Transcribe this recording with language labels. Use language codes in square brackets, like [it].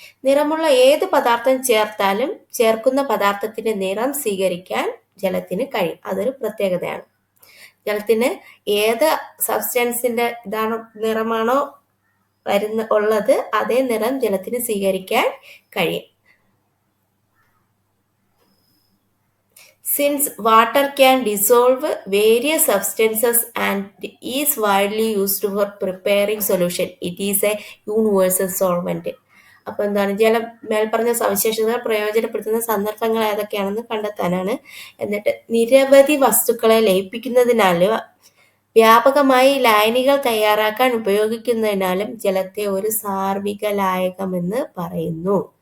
[ml] നിറമുള്ള ഏത് പദാർത്ഥം ചേർത്താലും ചേർക്കുന്ന പദാർത്ഥത്തിന്റെ നിറം സ്വീകരിക്കാൻ ജലത്തിന് കഴിയും. അതൊരു പ്രത്യേകതയാണ്. ജലത്തിന് ഏത് സബ്സ്റ്റൻസിന്റെ നിറമാണോ ഉള്ളത് അതേ നിറം ജലത്തിന് സ്വീകരിക്കാൻ കഴിയും. [en] Since water can dissolve various substances and is widely used for preparing solution, it is a universal solvent. [ml] അപ്പോൾ എന്താണ്? ജലം മേൽപ്പറഞ്ഞ സവിശേഷതകൾ പ്രയോജനപ്പെടുത്തുന്ന സന്ദർഭങ്ങൾ ഏതൊക്കെയാണെന്ന് കണ്ടെത്താനാണ്. എന്നിട്ട് നിരവധി വസ്തുക്കളെ ലയിപ്പിക്കുന്നതിനാലും വ്യാപകമായി ലായനികൾ തയ്യാറാക്കാൻ ഉപയോഗിക്കുന്നതിനാലും ജലത്തെ ഒരു സാർവിക ലായകമെന്ന് പറയുന്നു.